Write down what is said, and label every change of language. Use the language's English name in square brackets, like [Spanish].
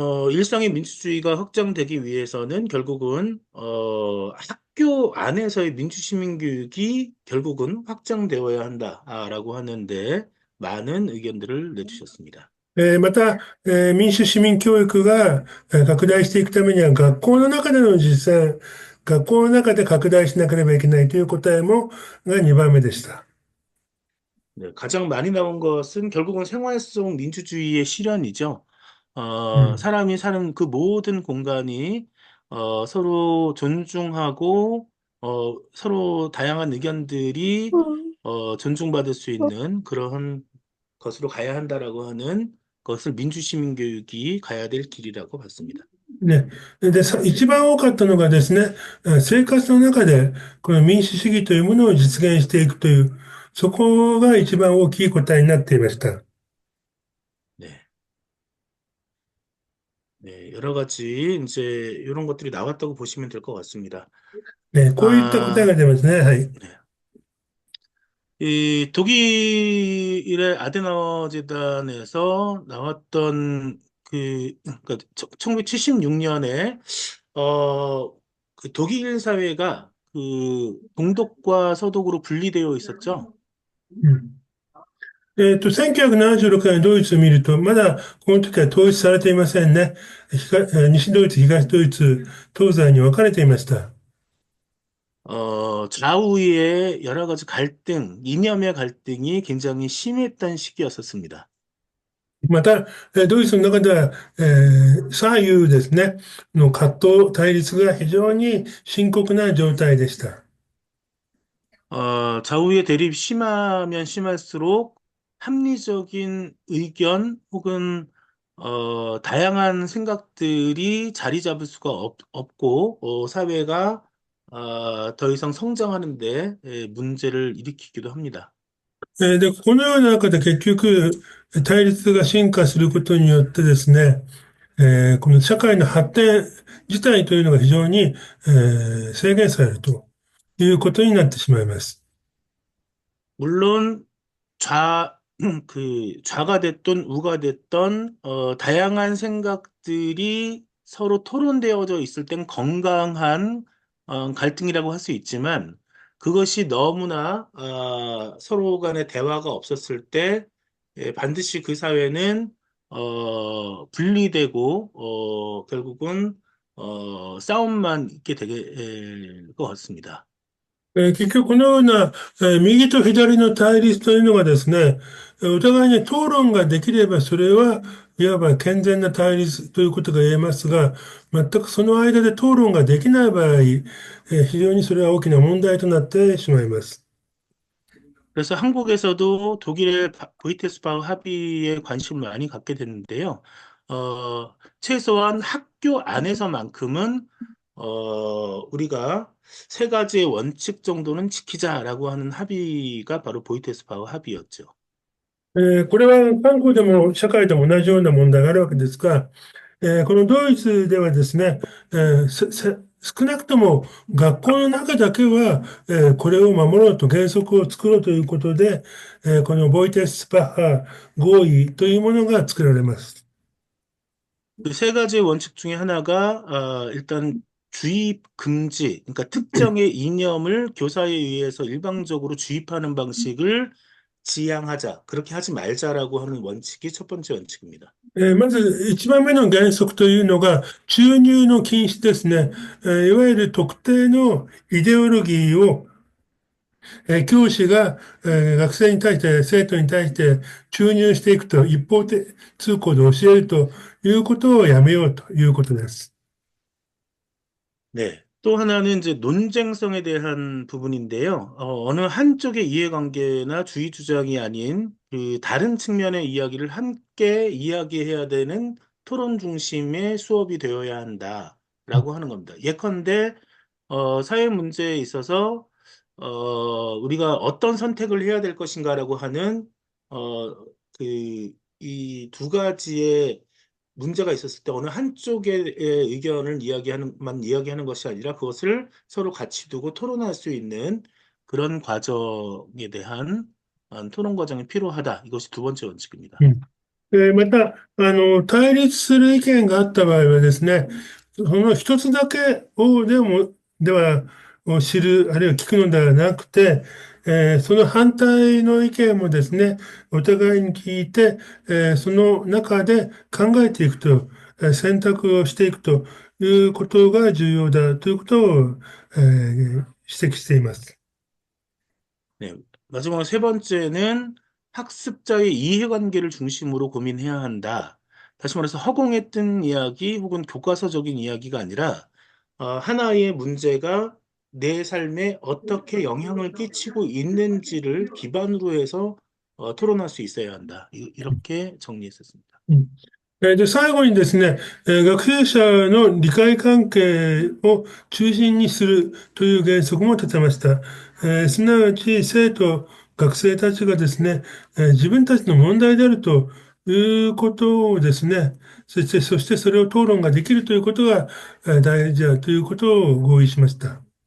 [Korean] 일상의 민주주의가 확장되기 위해서는 결국은, 학교 안에서의 민주시민 교육이 결국은 확장되어야 한다라고 하는데 많은 의견들을 내주셨습니다. [Japanese] また、民主市民教育が拡大していくためには、学校の中での実践、学校の中で拡大しなければいけないという答えも、が2番目でした。 [Korean] 네, 가장 많이 나온 것은 결국은 생활 속 민주주의의 실현이죠. うん。 사람이 사는 그 모든 공간이 서로 존중하고 서로 다양한 의견들이 존중받을 수 있는 그러한 것으로 가야 한다라고 하는 것을 민주시민교육이 가야 될 길이라고 봤습니다. ね。 [Japanese] で、一番多かったのがですね、生活の中で、この民主主義というものを実現していくという、そこが一番大きい答えになっていました。 네. [Korean] 네, 여러 가지 이제 이런 것들이 나왔다고 보시면 될 것 같습니다. [Japanese] ね、こういった答えが 아, 出ますね。はい。 네. [Korean] 이 독일의 아데나워 재단에서 나왔던 그러니까 1976년에 그 독일 사회가 그 동독과 서독으로 분리되어 있었죠. うん。 [Japanese] 1976年ドイツを見ると、まだこの時は統一されていませんね。西ドイツ、東ドイツ、東西に分かれていました。 [Korean] 좌우의 여러 가지 갈등, 이념의 갈등이 굉장히 심했던 시기였었습니다. [Japanese] また、ドイツの中では、左右ですね、の葛藤、対立が非常に深刻な状態でした。 [Korean] 좌우의 대립이 심하면 심할수록 합리적인 의견 혹은 다양한 생각들이 자리 잡을 수가 없고 사회가 더 이상 성장하는데 문제를 일으키기도 합니다. [Japanese] で、このような中で結局、対立が進化することによってですね、この社会の発展自体というのが非常に、制限されるということになってしまいます。 [Korean] 물론 좌가 됐든 우가 됐던, 다양한 생각들이 서로 토론되어져 있을 땐 건강한, 갈등이라고 할 수 있지만, 그것이 너무나, 서로 간의 대화가 없었을 때, 반드시 그 사회는, 분리되고, 결국은, 싸움만 있게 될 것 같습니다. [Japanese] 結局このような、右と左の対立というのがですね、お互いに討論ができればそれはいわば健全な対立ということが言えますが、全くその間で討論ができない場合、非常にそれは大きな問題となってしまいます。 [Korean] 그래서 한국에서도 독일의 보이테스바흐 합의에 관심을 많이 갖게 됐는데요. 최소한 학교 안에서만큼은 우리가 세 가지의 원칙 정도는 지키자라고 하는 합의가 바로 보이테스바흐 합의였죠. [Japanese] これは韓国でも社会でも同じような問題があるわけですが、このドイツではですね、少なくとも学校の中だけは、これを守ろうと原則を作ろうということで、このボイテスパッハ合意というものが作られます。 [Korean] 그 세 가지의 원칙 중에 하나가 일단 주입 금지, 그러니까 특정의 이념을 교사에 의해서 일방적으로 주입하는 방식을 지양하자, 그렇게 하지 말자라고 하는 원칙이 첫 번째 원칙입니다. [Japanese] まず一番目の原則というのが注入の禁止ですね。いわゆる特定のイデオロギーを教師が、学生に対して、生徒に対して注入していくと、一方的通行で教えるということをやめようということです。 네. [Korean] 또 하나는 이제 논쟁성에 대한 부분인데요. 어느 한쪽의 이해관계나 주의 주장이 아닌 그 다른 측면의 이야기를 함께 이야기해야 되는 토론 중심의 수업이 되어야 한다라고 하는 겁니다. 예컨대 사회 문제에 있어서 우리가 어떤 선택을 해야 될 것인가라고 하는 어, 이 두 가지의 문제가 있었을 때 어느 한쪽의 의견을 이야기하는 것이 아니라 그것을 서로 같이 두고 토론할 수 있는 그런 과정에 대한 토론 과정이 필요하다. 이것이 두 번째 원칙입니다. うん。 [Japanese] また、対立する意見があった場合はですね、その一つだけではを知る、あるいは聞くのではなくて、その反対の意見もですね、お互いに聞いて、その中で考えていくと、選択をしていくということが重要だということを、指摘しています。 네. [Korean] 마지막으로 세 번째는 학습자의 이해관계를 중심으로 고민해야 한다. 다시 말해서 허공에 뜬 이야기 혹은 교과서적인 이야기가 아니라 하나의 문제가 내 삶에 어떻게 영향을 끼치고 있는지를 기반으로 해서 토론할 수 있어야 한다. 이렇게 정리했었습니다. [Japanese] で、最後にですね、学習者の理解関係を中心にするという原則も立てました。すなわち、生徒、学生たちがですね、自分たちの問題であるということをですね、そしてそれを討論ができるということが大事だということを合意しました。